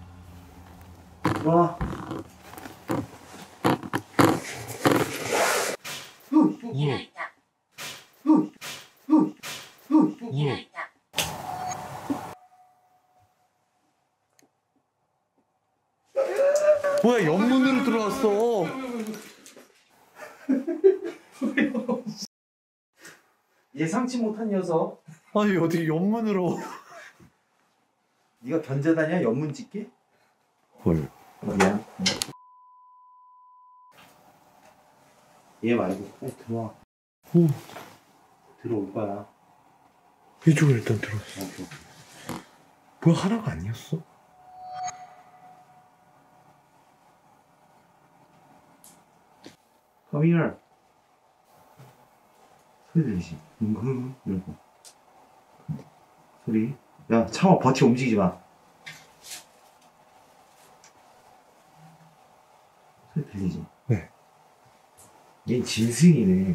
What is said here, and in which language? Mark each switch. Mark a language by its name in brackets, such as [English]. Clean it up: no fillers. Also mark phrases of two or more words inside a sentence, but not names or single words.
[Korean] 와. 어. [Japanese] 開いた [Korean] 예. [Japanese] 開いた [Korean] 뭐야 옆문으로 들어왔어. 예상치 못한 녀석. 아니 어떻게 옆문으로? 네가 견제다냐 옆문 찍기? 헐. 미안. 얘 말고 빨리 들어와. 들어올 거야. 이쪽으로 일단 들어왔어. 오케이. 뭐야 하나가 아니었어? [English] Come here. [Korean] 소리 들리지? 이러고. 소리. 야, 참아, 버티 움직이지 마. 소리 들리지? 네. 얘 짐승이네.